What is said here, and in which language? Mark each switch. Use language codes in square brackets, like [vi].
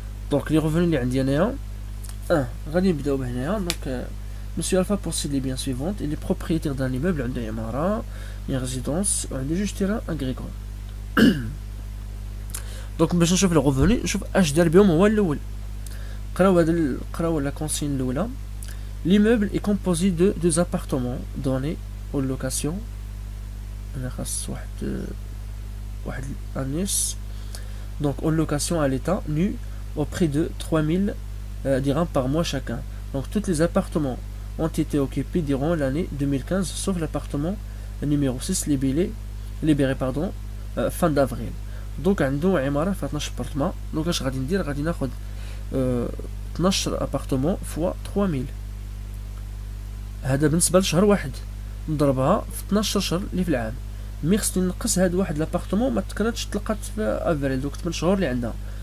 [ar] دونك لي ريفوني اللي عندي انايا غادي نبداو بهنايا. دونك مسيو الفا بوسيد لي بيان سويفونت، [fr] il est propriétaire d'un immeuble، [ar] عنده عمارة، une résidence وعنده جوج تيران اغريكول. دونك باش نشوف لي ريفوني نشوف اش دار بهم هو الاول. قراو لا كونسين الاولى. [fr] L'immeuble est composé de 2 appartements donnés aux locations. On a donc aux locations à l'état nu au prix de 3000 dirhams par mois chacun. Donc tous les appartements ont été occupés durant l'année 2015 sauf l'appartement numéro 6 libéré fin d'avril. [ar] Donc عندو عمارة في 12 appartements. Donc اش غادي ندير؟ غادي ناخد 12 appartements fois 3000. هذا بالنسبه لشهر واحد نضربها في 12 شهر اللي في العام. مي خصني نقص هاد واحد لابارتمون ما تكراتش تلقات في افريل، دوك 8 شهور اللي عندها.